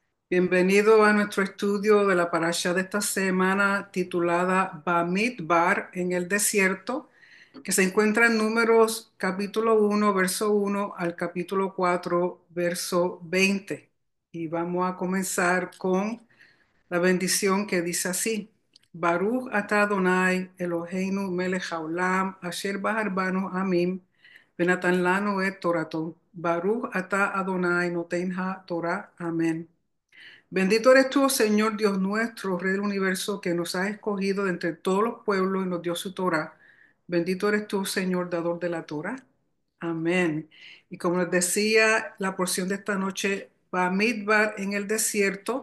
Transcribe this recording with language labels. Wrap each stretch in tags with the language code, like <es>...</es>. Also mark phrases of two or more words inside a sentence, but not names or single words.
<es>Bienvenido a nuestro estudio de la parasha de esta semana titulada Bamidbar en el desierto, que se encuentra en Números capítulo 1, verso 1 al capítulo 4, verso 20. Y vamos a comenzar con la bendición que dice así:</es> <he>ברוך אתה אדוני אלוהינו מלך העולם אשר בחר בנו עמים ונתן לנו את תורתו. ברוך אתה אדוני נותן התורה. אמן.</he> <es>Bendito eres tú, Señor Dios nuestro, Rey del universo, que nos has escogido de entre todos los pueblos y nos dio su Torah. Bendito eres tú, Señor, dador de la Torah. Amén. Y como les decía, la porción de esta noche va a Midbar en el desierto.</es>